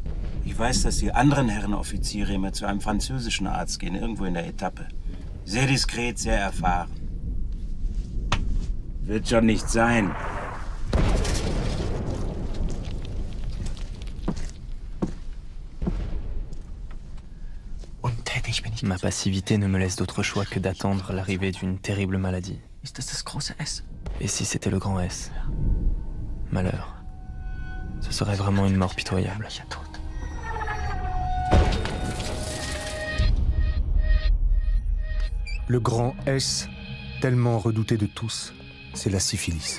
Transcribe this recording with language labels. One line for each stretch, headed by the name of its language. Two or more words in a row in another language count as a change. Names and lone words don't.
German: Ich weiß, dass die anderen Herren Offiziere immer zu einem französischen Arzt gehen, irgendwo in der Etappe. Sehr diskret, sehr erfahren. Wird schon nicht sein. Untätig bin ich.
French: Ma passivité ne me laisse d'autre choix que d'attendre l'arrivée d'une terrible maladie.
German: Ist das das große S?
French: Et si c'était le grand S? Malheur. Ce serait vraiment une mort pitoyable. Le grand S, tellement redouté de tous, c'est la syphilis.